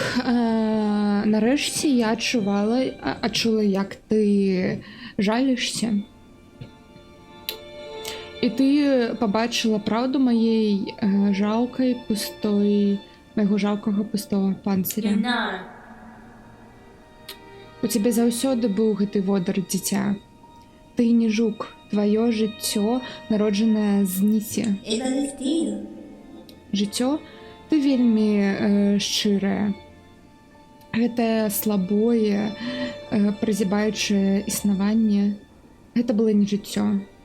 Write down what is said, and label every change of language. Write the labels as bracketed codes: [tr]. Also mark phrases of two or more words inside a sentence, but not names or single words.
[uk] Нарешті я відчула, як ти жалишся. І ти побачила правду моєї моєго жалкого пустого панциря. Ленара. [be] У тебе заўсёды быў гэты водар, дзіця. Ты не жук, твоё жыццё, народжанае з ніці. Жыццё ты вельмі шчырае. Гэтае слабое, празябаючае існаванне, гэта было не жыццё.